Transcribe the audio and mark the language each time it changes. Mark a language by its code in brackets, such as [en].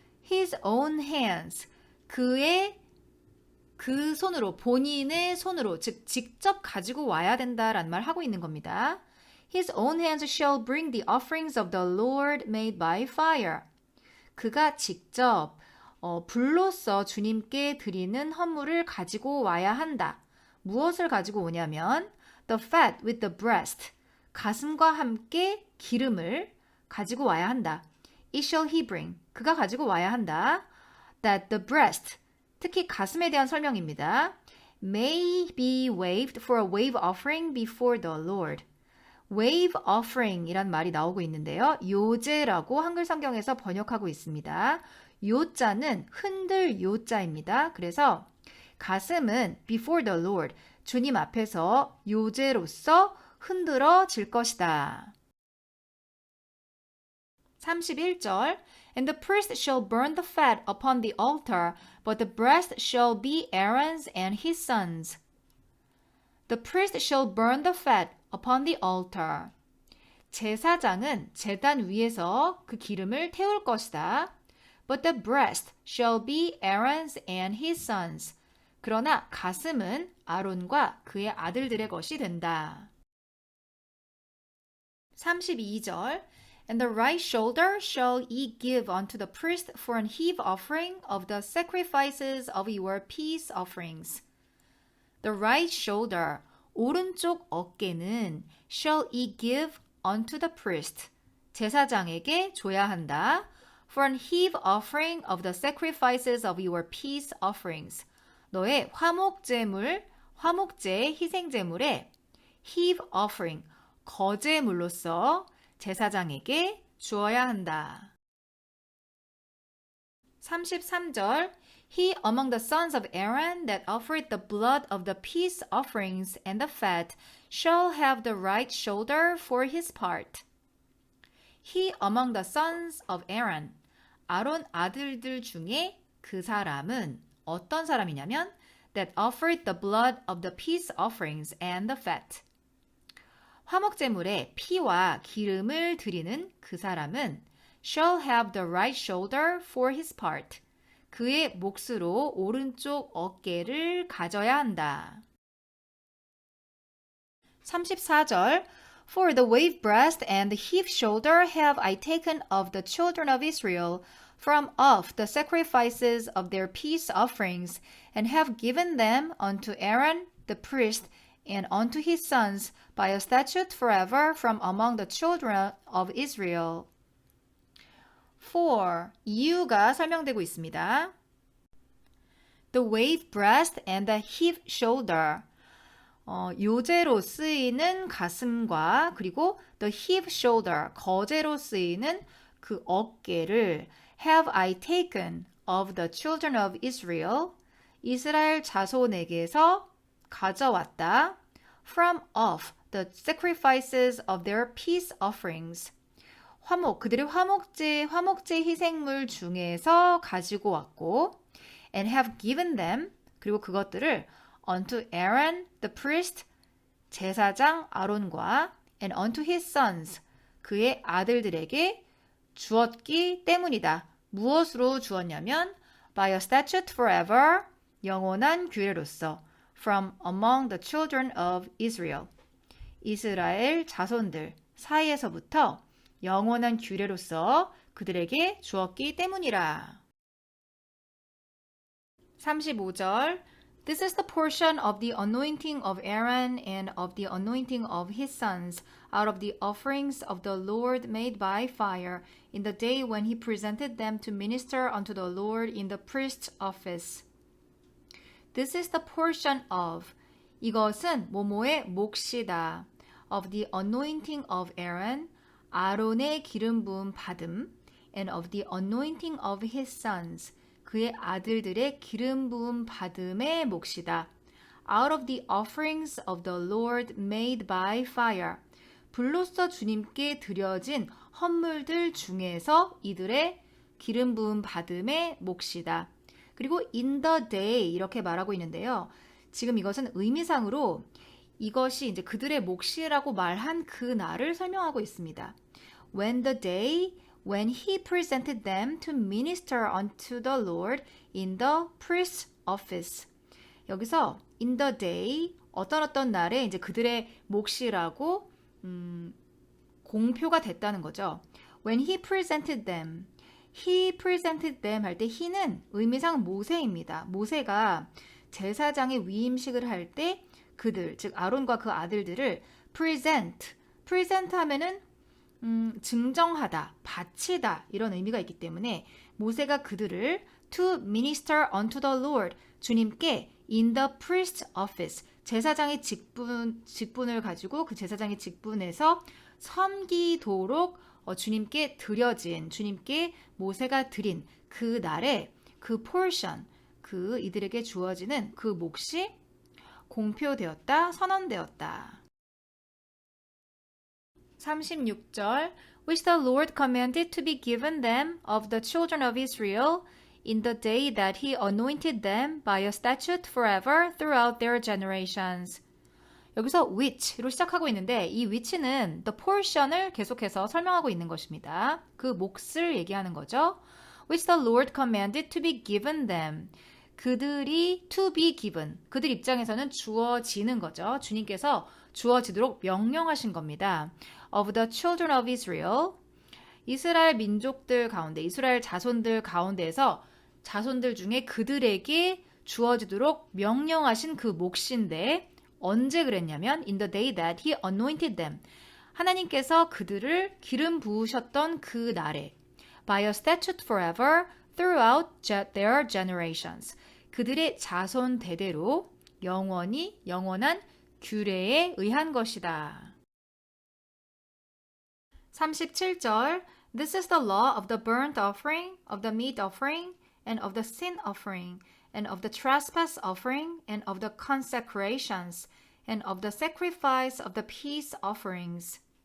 [en] His own hands, [ko] 그의 그 손으로, 본인의 손으로, 즉 직접 가지고 와야 된다라는 말 하고 있는 겁니다. [en] His own hands shall bring the offerings of the Lord made by fire. [ko] 그가 직접 불로써 주님께 드리는 헌물을 가지고 와야 한다. 무엇을 가지고 오냐면 [en] the fat with the breast, [ko] 가슴과 함께 기름을 가지고 와야 한다. [en] It shall he bring, [ko] 그가 가지고 와야 한다. [en] That the breast, [ko] 특히 가슴에 대한 설명입니다. [en] May be waved for a wave offering before the Lord. [ko] wave offering 이란 말이 나오고 있는데요. 요제라고 한글 성경에서 번역하고 있습니다. 요자는 흔들 요자입니다. 그래서 가슴은 [en] before the Lord, [ko] 주님 앞에서 요제로서 흔들어질 것이다. [en] 31절 And the priest shall burn the fat upon the altar, but the breast shall be Aaron's and his sons. The priest shall burn the fat upon the altar. [ko] 제사장은 제단 위에서 그 기름을 태울 것이다. [en] But the breast shall be Aaron's and his sons. [ko] 그러나 가슴은 아론과 그의 아들들의 것이 된다. [en] 32절 And the right shoulder shall ye give unto the priest for an heave offering of the sacrifices of your peace offerings. The right shoulder, [ko] 오른쪽 어깨는 [en] shall ye give unto the priest, [ko] 제사장에게 줘야 한다. [en] For an heave offering of the sacrifices of your peace offerings. [ko] 너의 화목제물, 화목제의 희생제물에 heave offering, 거제물로서 제사장에게 주어야 한다. [en] 33절 He among the sons of Aaron that offered the blood of the peace offerings and the fat shall have the right shoulder for his part. He among the sons of Aaron [ko] 아론 아들들 중에 그 사람은 어떤 사람이냐면 [en] that offered the blood of the peace offerings and the fat. [ko] 화목제물에 피와 기름을 드리는 그 사람은 [en] shall have the right shoulder for his part. [ko] 그의 몫으로 오른쪽 어깨를 가져야 한다. [en] 34절 For the wave breast and the heave shoulder have I taken of the children of Israel from off the sacrifices of their peace offerings, and have given them unto Aaron the priest and unto his sons by a statute forever from among the children of Israel. 4. [ko] 이유가 설명되고 있습니다. [en] The wave breast and the heave shoulder. [ko] 요제로 쓰이는 가슴과 그리고 [en] the heave shoulder, [ko] 거제로 쓰이는 그 어깨를 [en] have I taken of the children of Israel, [ko] 이스라엘 자손에게서 가져왔다. [en] From off the sacrifices of their peace offerings. [ko] 그들의 화목제 희생물 중에서 가지고 왔고 [en] and have given them, [ko] 그리고 그것들을 [en] unto Aaron the priest, [ko] 제사장 아론과 [en] and unto his sons, [ko] 그의 아들들에게 주었기 때문이다. 무엇으로 주었냐면 [en] by a statute forever, [ko] 영원한 규례로서 [en] from among the children of Israel, [ko] 이스라엘 자손들 사이에서부터 영원한 규례로서 그들에게 주었기 때문이라. [en] 35절 This is the portion of the anointing of Aaron and of the anointing of his sons out of the offerings of the Lord made by fire in the day when he presented them to minister unto the Lord in the priest's office. This is the portion of, [ko] 이것은 뭐뭐의 몫이다. [en] Of the anointing of Aaron, [ko] 아론의 기름 부음 받음, [en] and of the anointing of his sons, [ko] 그의 아들들의 기름 부음 받음의 몫이다. [en] Out of the offerings of the Lord made by fire, [ko] 불로써 주님께 드려진 헌물들 중에서 이들의 기름 부음 받음의 몫이다. 그리고 [en] in the day [ko] 이렇게 말하고 있는데요. 지금 이것은 의미상으로 이것이 이제 그들의 몫이라고 말한 그 날을 설명하고 있습니다. [en] When the day when he presented them to minister unto the Lord in the priest's office. [ko] 여기서 [en] in the day [ko] 어떤 날에 이제 그들의 몫이라고 공표가 됐다는 거죠. [en] When he presented them. He presented them [ko] 할 때 he는 의미상 모세입니다. 모세가 제사장의 위임식을 할 때 그들, 즉 아론과 그 아들들을 present 하면은 증정하다, 바치다 이런 의미가 있기 때문에 모세가 그들을 [en] to minister unto the Lord, [ko] 주님께 [en] in the priest's office, [ko] 제사장의 직분을 가지고 그 제사장의 직분에서 섬기도록 주님께 드려진, 주님께 모세가 드린 그 날에 그 portion, 그 이들에게 주어지는 그 몫이 공표되었다, 선언되었다. 36절 [en] which the Lord commanded to be given them of the children of Israel in the day that he anointed them by a statute forever throughout their generations. [ko] 여기서 which로 시작하고 있는데 이 which는 the portion을 계속해서 설명하고 있는 것입니다. 그 몫을 얘기하는 거죠. [en] which the Lord commanded to be given them. [ko] 그들이 [en] to be given. [ko] 그들 입장에서는 주어지는 거죠. 주님께서 주어지도록 명령하신 겁니다. [en] of the children of Israel. [ko] 이스라엘 민족들 가운데, 이스라엘 자손들 가운데에서 자손들 중에 그들에게 주어지도록 명령하신 그 몫인데 언제 그랬냐면 [en] in the day that he anointed them. [ko] 하나님께서 그들을 기름 부으셨던 그 날에 [en] by a statute forever throughout their generations. [ko] 그들의 자손 대대로 영원히 영원한 규례에 의한 것이다. [en] 37절 This is the law of the burnt offering, of the meat offering, and of the sin offering, and of the trespass offering, and of the consecrations, and of the sacrifice of the peace offerings.